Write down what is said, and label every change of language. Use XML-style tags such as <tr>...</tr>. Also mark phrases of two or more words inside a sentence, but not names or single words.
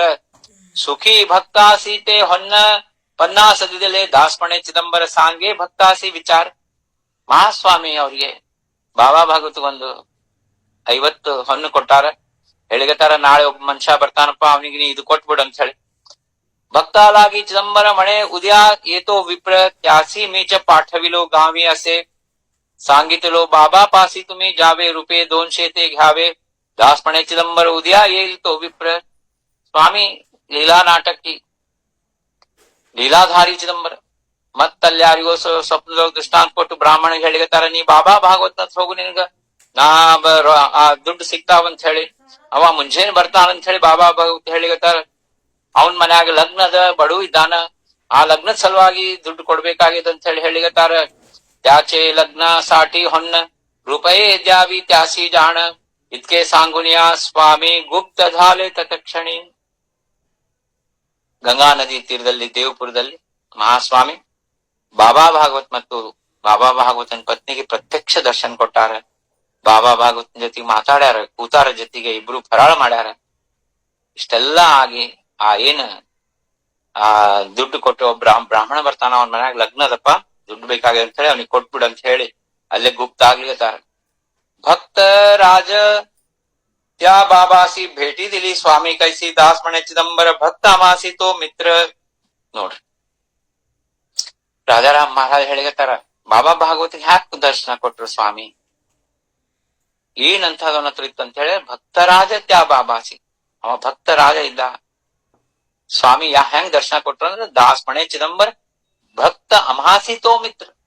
<mr>सुखी भक्तासीते होन पन्नासदिदले, दासम्हणे चिदंबर सांगे भक्तासी विचार.</mr> <kn>ಮಹಾಸ್ವಾಮಿ ಅವ್ರಿಗೆ ಬಾಬಾ ಭಾಗವತ್ ಒಂದು 50 ಹೊನ್ನು ಕೊಟ್ಟಾರ. ಹೇಳಿಗತ್ತಾರ, ನಾಳೆ ಒಬ್ಬ ಮನುಷ್ಯ ಬರ್ತಾನಪ್ಪ, ಅವನಿಗೆ ನೀ ಇದು ಕೊಟ್ಬಿಡು ಅಂತ ಹೇಳಿ.</kn> <mr>भक्तालागी चिदंबर म्हणे उद्या येतो विप्र, त्यासी मीच पाठविलो गावी असे, सांगितलो बाबा पासी तुम्ही जावे, रुपये 200 ते घ्यावे, दास म्हणे चिदंबर उद्या येईल तो विप्र.</mr> <kn>ಸ್ವಾಮಿ ಲೀಲಾ ನಾಟಕಿ ಲೀಲಾಧಾರಿ ಚಿದಂಬರ. ಮತ್ತಲ್ಲಿ ಯಾರಿಗೋ ಸ್ವಪ್ನದೊಳಗೆ ದೃಷ್ಟಾಂತ ಕೊಟ್ಟು ಬ್ರಾಹ್ಮಣಿಗೆ ಹೇಳಿಗತ್ತಾರ, ನೀ ಬಾಬಾ ಭಾಗವತ್ ಹೋಗು, ನಿನ್ಗ ನಾ ಆ ದುಡ್ಡು ಸಿಗ್ತಾವಂತ ಹೇಳಿ. ಅವ ಮುಂಜಾನೆ ಬರ್ತಾನಂತ ಹೇಳಿ ಬಾಬಾ ಭಾಗವತ್ ಹೇಳಿಗತ್ತಾರ. ಅವನ್ ಮನ್ಯಾಗ ಲಗ್ನದ ಬಡು ಇದ್ದಾನ, ಆ ಲಗ್ನದ ಸಲುವಾಗಿ ದುಡ್ಡು ಕೊಡ್ಬೇಕಾಗಿದೆ ಅಂತ ಹೇಳಿ ಹೇಳಿಗತ್ತಾರ.</kn> <mr>त्याचे लग्नासाठी ಹೊನ್ನ रुपये द्यावी त्यासी जाण, इतके सांगून या स्वामी गुप्त झाले तत्क्षणी.</mr> <kn>ಗಂಗಾ ನದಿ ತೀರದಲ್ಲಿ ದೇವಪುರದಲ್ಲಿ ಮಹಾಸ್ವಾಮಿ ಬಾಬಾ ಭಾಗವತ್ ಮತ್ತು ಬಾಬಾ ಭಾಗವತನ ಪತ್ನಿಗೆ ಪ್ರತ್ಯಕ್ಷ ದರ್ಶನ ಕೊಟ್ಟಾರ. ಬಾಬಾ ಭಾಗವತನ ಜೊತೆಗೆ ಮಾತಾಡ್ಯಾರ, ಕೂತಾರ ಜೊತೆಗೆ, ಇಬ್ರು ಫರಾಳ ಮಾಡ್ಯಾರ. ಇಷ್ಟೆಲ್ಲಾ ಆಗಿ ಆ ದುಡ್ಡು ಕೊಟ್ಟು ಬ್ರಾಹ್ಮಣ ಬರ್ತಾನ, ಅವನ ಮನ್ಯಾಗ ಲಗ್ನ ಅದಪ್ಪ, ದುಡ್ಡು ಬೇಕಾಗಿದೆ ಅಂತ ಹೇಳಿ ಅವ್ನಿಗೆ ಕೊಟ್ಬಿಡು ಅಂತ ಹೇಳಿ ಅಲ್ಲೇ ಗುಪ್ತ ಆಗ್ಲಿಕತ್ತಾರ.</kn> <mr>भक्त राज त्या बाबासी भेटी दिली स्वामी कैसी दास म्हणे चिदंबर भक्त अमासी तो ಮಿತ್ರ.</mr> <kn>ನೋಡ್ರಿ, ರಾಜಾರಾಮ್ ಮಹಾರಾಜ್ ಹೇಳಿಗತ್ತಾರ, ಬಾಬಾ ಭಾಗವತಿಗೆ ಹ್ಯಾಕ್ ದರ್ಶನ ಕೊಟ್ರು ಸ್ವಾಮಿ, ಏನಂತದವನ ಹತ್ರ ಇತ್ತು ಅಂತ ಹೇಳಿ.</kn> <mr>भक्तराज त्या बाबासी,</mr> <kn>ಅವ ಭಕ್ತ ರಾಜ ಇದ್ದ. ಸ್ವಾಮಿ ಹೆಂಗ್ ದರ್ಶನ ಕೊಟ್ರು ಅಂದ್ರೆ</kn> <mr>दास म्हणे चिदंबर भक्त अमासी तो मित्र.</mr>